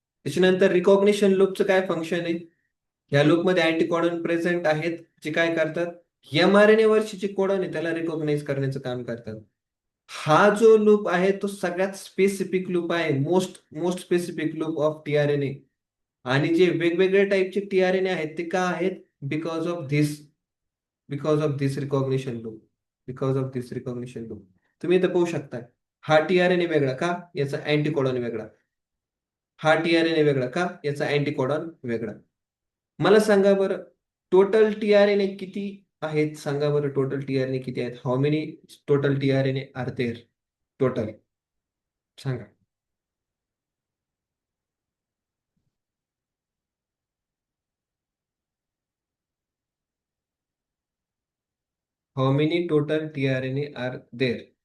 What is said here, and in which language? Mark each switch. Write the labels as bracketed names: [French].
[Marathi] त्याच्यानंतर रिकॉग्निशन लूपचं काय फंक्शन आहे? या लूपमध्ये अँटीकोडॉन प्रेझेंट आहेत, जे काय करतात, mRNA वरची जी कोडॉन आहे त्याला रिकॉग्नाइज करण्याचं काम करतात. हा जो लूप आहे तो सगळ्यात स्पेसिफिक लूप आहे, [English] Most most specific loop of tRNA. [Marathi] आणि जे वेगवेगळे टाईपचे टीआरएनए आहेत ते का आहेत? [English] Because of this because of this recognition loop. Because of this recognition loop. [Marathi] तुम्ही इथं पाहू शकता, हा टीआरएनए वेगळा का, याचा अँटीकोडॉन वेगळा. हा टीआरएनए वेगळा का, याचा अँटीकोडॉन वेगळा. मला सांगा बरं, टोटल टीआरएनए किती आहेत? सांगा बरं, टोटल टीआरएनए किती आहेत? [English] How many total tRNA are there total? सांगा. How many total tRNA are there?